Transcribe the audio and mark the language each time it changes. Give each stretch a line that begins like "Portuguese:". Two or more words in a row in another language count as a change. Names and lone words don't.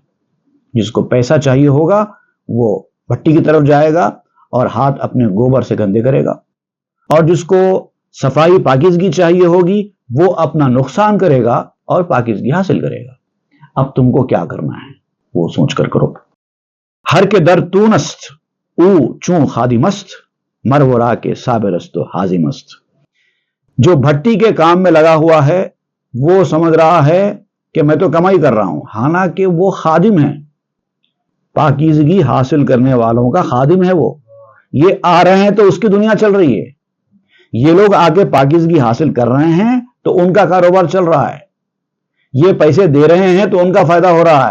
Urdu: جس کو پیسہ چاہیے ہوگا وہ بھٹی کی طرف جائے گا اور ہاتھ اپنے گوبر سے گندے کرے گا، اور جس کو صفائی پاکیزگی چاہیے ہوگی وہ اپنا نقصان کرے گا اور پاکیزگی حاصل کرے گا. اب تم کو کیا کرنا ہے وہ سوچ کر کرو.
Persian: ہر کے در تونست او چون خادمست مرورا کے صابرست و حازمست.
Urdu: جو بھٹی کے کام میں لگا ہوا ہے وہ سمجھ رہا ہے کہ میں تو کمائی کر رہا ہوں، حالانکہ وہ خادم ہے، پاکیزگی حاصل کرنے والوں کا خادم ہے. وہ یہ آ رہے ہیں تو اس کی دنیا چل رہی ہے، یہ لوگ آگے پاکیزگی حاصل کر رہے ہیں تو ان کا کاروبار چل رہا ہے، یہ پیسے دے رہے ہیں تو ان کا فائدہ ہو رہا ہے.